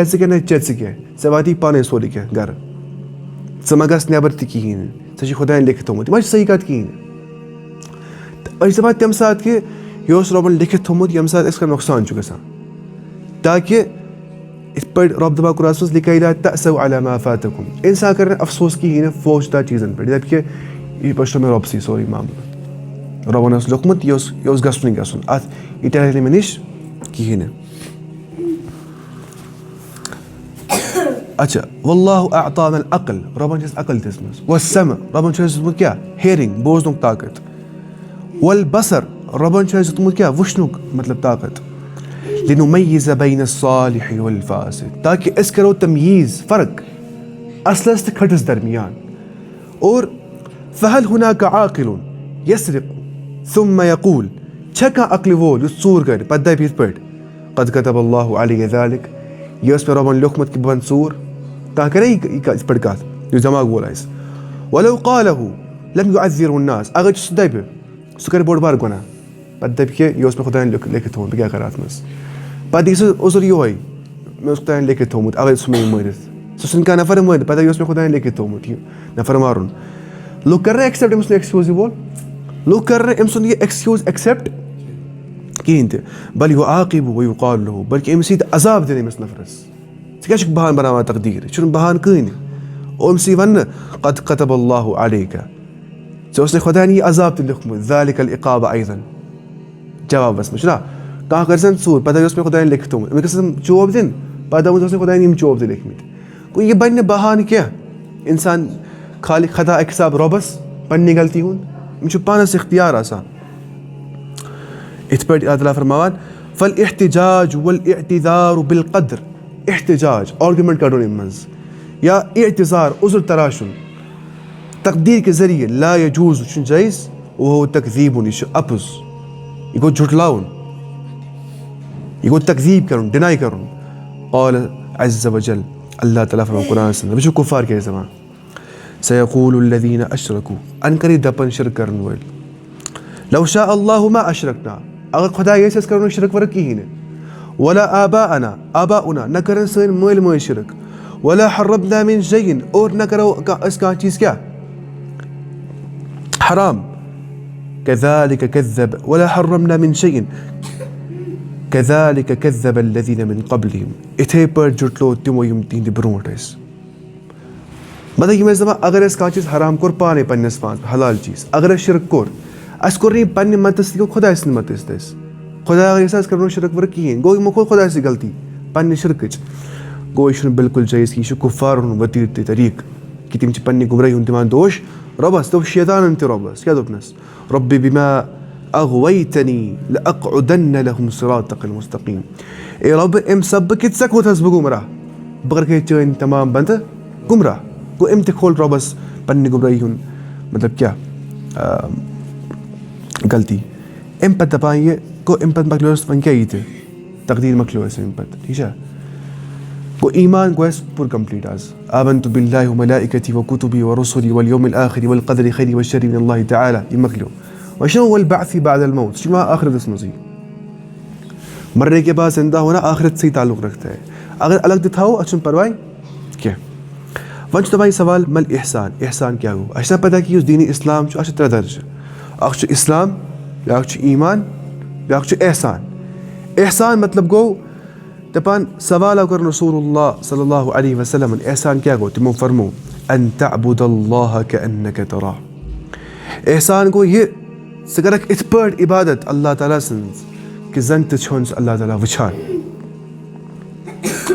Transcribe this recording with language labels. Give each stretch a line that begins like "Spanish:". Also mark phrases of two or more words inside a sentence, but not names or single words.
Kashmiri: ژٕ کینٛہہ نہ چٮ۪ژٕ ژٕ کینٛہہ ژےٚ واتی پانَے سورُے کینٛہہ گَرٕ ژٕ ما گژھ نٮ۪بر تہِ کِہیٖنۍ نہٕ ژےٚ چھُے خۄدایَن لیکھِتھ تھوٚمُت یہِ ما چھِ صحیح کَتھ کِہیٖنۍ تہٕ أسۍ چھِ دَپان تَمہِ ساتہٕ کہِ یہِ اوس رۄبَن لیکھِتھ تھوٚمُت ییٚمہِ ساتہٕ اَسہِ کانٛہہ نۄقصان چھُ گژھان تاکہِ یِتھ پٲٹھۍ رۄب دَپان قُرانَس منٛز
Arabic: لِکَیْ لا تَأْسَوْا عَلَىٰ مَا فَاتَكُمْ
Kashmiri: اِنسان کَرِ نہٕ اَفسوس کِہیٖنۍ نہٕ فوجدار چیٖزَن پٮ۪ٹھ یہِ دَپہِ کہِ یہِ پٔشرو مےٚ رۄبسٕے سورُے معاملہٕ رۄبَن اوس لیوٚکھمُت یہِ اوس گژھنُے گژھُن اَتھ یہِ ٹَلہِ نہٕ مےٚ نِش کِہیٖنۍ نہٕ اچھا
Arabic: واللہ اعطانا العقل
Kashmiri: رۄبَن چھِ اَسہِ عقل دِژمٕژ والسمع رۄبَن چھُ اَسہِ دیُتمُت کیٛاہ ہیرِنٛگ بوزنُک طاقت والبصر رۄبَن چھُ اَسہِ دیُتمُت کیٛاہ وٕچھنُک مطلب طاقت
Arabic: لِنُمَيِّزَ بَيْنَ الصَّالِحِ وَالْفَاسِدِ
Kashmiri: تاکہِ أسۍ کَرو تَمیٖز فرق اَصلَس تہٕ کھٔٹِس درمیان اور
Arabic: فَهَلْ هُنَاكَ عاقِلٌ يَسْرِقُ ثُمَّ يَقُولُ
Kashmiri: چھےٚ کانٛہہ عقلہِ وول یُس ژوٗر کَرِ پَتہٕ دَپہِ یِتھ پٲٹھۍ
Arabic: قَدْ كَتَبَ اللّٰهُ عَلَيَّ ذَلِكَ
Kashmiri: یہِ ٲس مےٚ رۄبَن لیوٚکھمُت کہِ بہٕ بَنہٕ ژوٗر کانٛہہ کَرے یِتھ پٲٹھۍ کَتھ یُس دٮ۪ماغ وول آسہِ
Arabic: وَلَوْ قَالَهُ لَمْ يُعَذِّرْهُ النَّاسُ
Kashmiri: اگر سُہ دَپہِ سُہ کَرِ بوٚڑ بارٕ گۄناہ پَتہٕ دَپہِ کہِ یہِ اوس مےٚ خۄدایَن لیکھِتھ تھوٚمُت بہٕ کیٛاہ کَرٕ اَتھ منٛز پَتہٕ یی سُہ عذر یِہوٚے مےٚ اوس خۄدایَن لیکھِتھ تھوٚمُت اَوَے ژھُن مےٚ یہِ مٲرِتھ سُہ ژھٕنہِ کانٛہہ نفر مٲرِتھ پَتہٕ یہِ اوس مےٚ خۄدایَن لیکھِتھ تھوٚمُت یہِ نفر مارُن لُکھ کَرِ نہ ایٚکسیپٹ أمۍ سُنٛد ایٚکسکیوٗز یہِ وول لُکھ کَرِ نہٕ أمۍ سُنٛد یہِ ایٚکسکیوٗز ایٚکسیپٹ کِہیٖنۍ تہِ
Arabic: بَل یُعاقِبُ وَیُقالُ لَہُ
Kashmiri: بٔلکہِ أمِس یی عذاب دِنہٕ أمِس نفرَس ژٕ کیٛاہ چھُکھ بہانہٕ بَناوان تقدیٖر یہِ چھُنہٕ بہانہٕ کٕہٕنۍ أمِس یی وَننہٕ
Arabic: قَدْ كَتَبَ اللّٰهُ عَلَيْكَ
Kashmiri: ژےٚ اوسُے خۄدایَن یہِ عذاب تہِ لیوٚکھمُت
Arabic: ذَلِكَ العقاب أيضًا
Kashmiri: جوابَس منٛز چھُنہ کانٛہہ کَرِ زَن ژوٗر پَتہٕ اوس مےٚ خۄدایَن لیکھِتھ تھوٚمُت أمِس گژھن چوب دِنۍ پَتہٕ دَپُن ژےٚ اوسُے خۄدایَن یِم چوب تہِ لیکھمٕتۍ گوٚو یہِ بَنہِ نہٕ بہانہٕ کینٛہہ اِنسان خالی خطا اَکہِ حِساب رۄبَس پنٛنہِ غلطی ہُنٛد أمِس چھُ پانَس اختیار آسان یِتھ پٲٹھۍ اللہ تعالیٰ فرماوان
Arabic: فَالِاحتِجاج وَالِاعتِذارُ بِالقدر
Kashmiri: احتِجاج آرگیوٗمٮ۪نٛٹ کَڑُن اَمہِ منٛز یا اعتِذار عُذر تراشُن تقدیٖر کہِ ذٔریعہٕ
Arabic: لا یجوٗز
Kashmiri: یہِ چھُنہٕ جٲیِز وہو تقذیٖبُن یہِ چھُ اَپُز یہِ گوٚو جھُٹلاوُن یہِ گوٚو تقذیٖب کَرُن ڈِناے کَرُن
Arabic: قال عز وجل
Kashmiri: اللہ تعالیٰ فرماوان قرآنَس منٛز وٕچھِو کُفار کیٛاہ ٲسۍ دَپان
Arabic: سَیقوٗلُ الذیٖنَ اَشرَکوٗ
Kashmiri: اَنہٕ کَرے دَپَن شِرک کَرَن وٲلۍ
Arabic: لَوْ شاءَ اللّٰهُ مَا اَشرَکْنَا
Kashmiri: اگر خۄداے یژھِ أسۍ کَرو نہٕ شِرک وِرک کِہیٖنۍ نہٕ
Arabic: وَلا آباؤنا
Kashmiri: نہ کَرَن سٲنۍ مٲلۍ مٲجۍ شِرک
Arabic: وَلا حَرَّمْنَا مِن شَیْءٍ
Kashmiri: اور نہ کَرو أسۍ کانٛہہ چیٖز کیٛاہ حرام
Arabic: كَذَلِكَ كَذَّبَ وَلا حَرَّمْنَا مِن شَیْءٍ كَذَلِكَ كَذَّبَ الَّذِينَ مِن قَبْلِهِمْ
Kashmiri: یِتھَے پٲٹھۍ جُٹلو تِمو یِم تِہنٛدِ برونٛٹھ ٲسۍ مطلب یِم ٲسۍ دَپان اگر اَسہِ کانٛہہ چیٖز حرام کوٚر پانَے پنٛنِس پانَس حلال چیٖز اگر اَسہِ شِرک کوٚر اَسہِ کوٚر نہٕ یہِ پنٛنہِ مَتہٕ سۭتۍ گوٚو خۄداے سٕنٛدِ مَتہٕ سۭتۍ أسۍ خۄداے اگر أسۍ کَرو نہٕ شِرک وِرک کِہیٖنۍ گوٚو یِمو کوٚر خۄداے سٕنٛز غلطی پنٛنہِ شِرکٕچ گوٚو یہِ چھُنہٕ بِلکُل جٲیِز کہِ یہِ چھُ کُفارَن ہُنٛد ؤتیٖر تہٕ طریٖقہٕ کہِ تِم چھِ پنٛنہِ گُمرٲہی ہُنٛد دِوان دوش رۄبَس دوٚپ شیطانَن تہِ رۄبَس کیٛاہ دوٚپنَس رۄبِّ
Arabic: بِما أغويتني لأقعدن لهم صراطك المستقيم
Kashmiri: اے رۄبہٕ اَمہِ سببہٕ کہِ ژےٚ کوٚرہَس بہٕ گُمراہ بہٕ کَرٕکھ چٲنۍ تمام بنٛدٕ گُمراہ گوٚو أمۍ تہِ کھول رۄبَس پنٛنہِ گُمرٲہی ہُنٛد مطلب کیٛاہ غلطی اَمہِ پَتہٕ دَپان یہِ گوٚو اَمہِ پَتہٕ مۄکلیو اَسہِ وۄنۍ کیٛاہ یہِ تہِ تقدیٖر مۄکلیو اَسہِ اَمہِ پَتہٕ ٹھیٖک چھا گوٚو ایٖمان گوٚو اَسہِ پوٗرٕ کَمپٕلیٖٹ آز
Arabic: آمنتُ بِاللہِ وَمَلائِکَتِهِ وَکُتُبِهِ وَرُسُلِهِ وَالْیَوْمِ الْآخِرِ وَالْقَدْرِ خَیْرِهِ وَشَرِّهِ مِنَ اللّٰهِ تَعالٰی
Kashmiri: یہِ مۄکلیو وۄنۍ چھُنہ
Arabic: وَالْبَعْثِ بَعْدَ الْمَوْتِ
Kashmiri: سُہ چھُ یِوان آخرتَس منٛزٕے
Urdu: مرنے کے بعد زِندہ ہونا آخرت سے تعلق رکھتا ہے
Kashmiri: اگر الگ تہِ تھاوو اَتھ چھُنہٕ پَرواے کینٛہہ وۄنۍ چھُ دَپان یہِ سوال مَل احسان احسان کیٛاہ گوٚو اَسہِ چھےٚ پَتہ کہِ یُس دیٖنِ اِسلام چھُ اَتھ چھِ 3 درجہٕ اَکھ چھُ اِسلام بیٛاکھ چھُ ایٖمان بیٛاکھ چھُ احسان احسان مطلب گوٚو دَپان سوال آو کَرُن رسوٗل اللہ صلی اللہُ علیہ وسلمن احسان کیٛاہ گوٚو تِمو فرموو
Arabic: ان تعبُد اللّٰہ کَأَنَّکَ تَراہُ
Kashmiri: احسان گوٚو یہِ ژٕ کَرَکھ یِتھ پٲٹھۍ عبادت اللہ تعالیٰ سٕنٛز کہِ زَن تہِ چھُن سُہ اللہ تعالیٰ وٕچھان